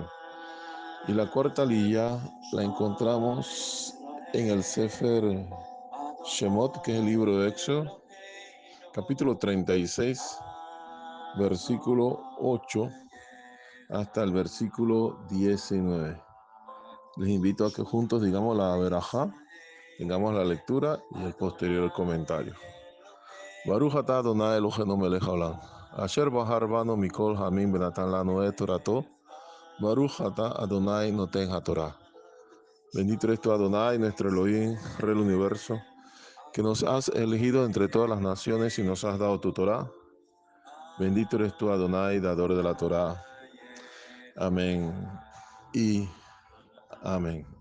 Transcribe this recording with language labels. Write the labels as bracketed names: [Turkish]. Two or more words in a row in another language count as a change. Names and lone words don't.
[Spanish] Y la cuarta lilla la encontramos en el [Hebrew] ספר שמות, [Spanish] que es el libro de Éxodo, capítulo 36, versículo 8 hasta el versículo 19. Les invito a que juntos digamos la verajá, tengamos la lectura y el posterior comentario. [Hebrew] ברוך אתה אדוני אלוהינו מלך העולם, אשר בחר בנו מכל העמים ונתן לנו את תורתו, ברוך אתה אדוני נותן התורה. [Spanish] Bendito eres tú, Adonai, nuestro Elohim, Rey del universo, que nos has elegido entre todas las naciones y nos has dado tu Torah. Bendito eres tú, Adonai, dador de la Torah. Amén y amén.